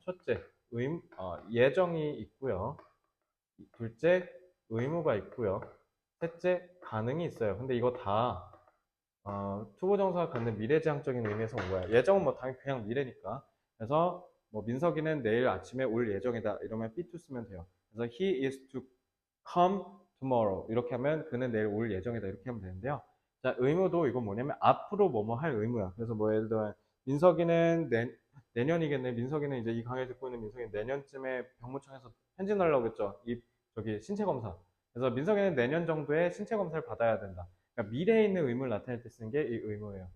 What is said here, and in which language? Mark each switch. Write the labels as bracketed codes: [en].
[ko] 첫째, 예정이 있고요. 둘째, 의무가 있고요. 셋째, 가능이 있어요. 근데 이거 다 투부정사가 갖는 미래지향적인 의미에서 온 거야. 예정은 뭐 당연히 그냥 미래니까. 그래서 뭐 민석이는 내일 아침에 올 예정이다. 이러면 B2 쓰면 돼요. 그래서 [en] he is to come tomorrow. [ko] 이렇게 하면 그는 내일 올 예정이다. 이렇게 하면 되는데요. 자, 의무도 이건 뭐냐면 앞으로 뭐뭐 할 의무야. 그래서 뭐 예를 들어 민석이는 내년이겠네. 민석이는 이제 이 강의 듣고 있는 민석이는 내년쯤에 병무청에서 편지 날라고 했죠. 신체 검사. 그래서 민석이는 내년 정도에 신체 검사를 받아야 된다. 그러니까 미래에 있는 의무를 나타낼 때 쓰는 게 이 의무예요.